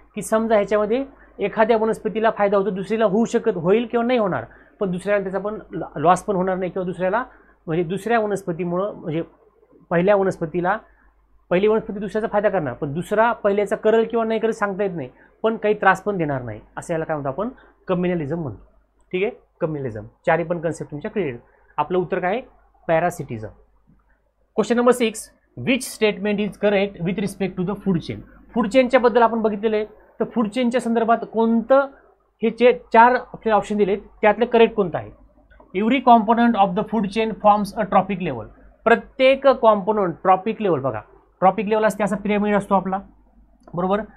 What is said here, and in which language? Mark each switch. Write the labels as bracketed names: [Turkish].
[Marathi] की समजा ह्याच्यामध्ये एखाद्या वनस्पतीला फायदा होतो, दुसरीला होईल किंवा नाही होणार, पण दुसऱ्याला त्याचा पण लॉस पण होणार नाही, किंवा दुसऱ्याला म्हणजे दुसऱ्या वनस्पतीमुळं म्हणजे पहिली वनस्पती दुसऱ्याचा फायदा करणार, पण दुसरा पहिल्याचा करेल किंवा नाही करेल सांगता येत नाही, पण काही त्रास पण देणार नाही, असं याला काय म्हणतो आपण? कम्युनलिझम म्हणतो. ठीक आहे, कम्युनलिझम. चारही पण कन्सेप्ट तुमच्या क्लिअर. आपलं उत्तर काय? Parasitism. [English] Question number 6, which statement is correct with respect to the food chain? [Marathi] Food चेनच्या बद्दल आपण बघितलेलं आहे, तर फूड चेनच्या संदर्भात कोणतं हे 4 आपल्याला ऑप्शन दिलेत, त्यातलं करेक्ट कोणतं आहे? [English] Every component of the food chain forms a trophic level. [Marathi] प्रत्येक कॉम्पोनंट ट्रॉपिक लेवल, बघा ट्रॉपिक लेवल असते, असा पिरॅमिड असतो आपला, बरोबर.